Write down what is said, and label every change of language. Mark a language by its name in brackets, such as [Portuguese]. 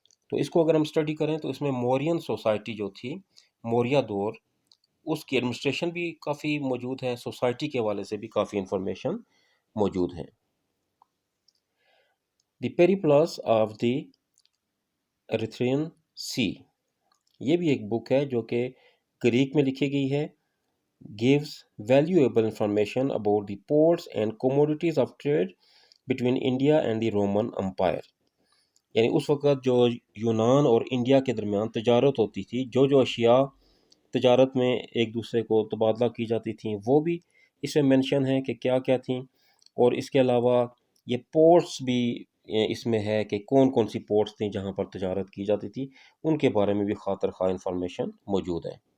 [Urdu] تو اس کو اگر ہم اسٹڈی کریں تو اس میں مورین سوسائٹی جو تھی، موریہ دور، اس کی ایڈمنسٹریشن بھی کافی موجود ہے، سوسائٹی کے حوالے سے بھی کافی انفارمیشن موجود ہے. دی پیریپلس آف دی ایریتھرین سی، یہ بھی ایک بک ہے جو کہ گریک میں لکھی گئی ہے. [English] gives valuable information about the ports and commodities of trade between India and the Roman Empire. [Urdu] یعنی اس وقت جو یونان اور انڈیا کے درمیان تجارت ہوتی تھی، جو جو اشیاء تجارت میں ایک دوسرے کو تبادلہ کی جاتی تھیں وہ بھی اس میں مینشن ہے کہ کیا کیا تھیں. اور اس کے علاوہ یہ پورٹس بھی اس میں ہے کہ کون کون سی پورٹس تھیں جہاں پر تجارت کی جاتی تھی، ان کے بارے میں بھی خاطر خواہ انفارمیشن موجود ہے.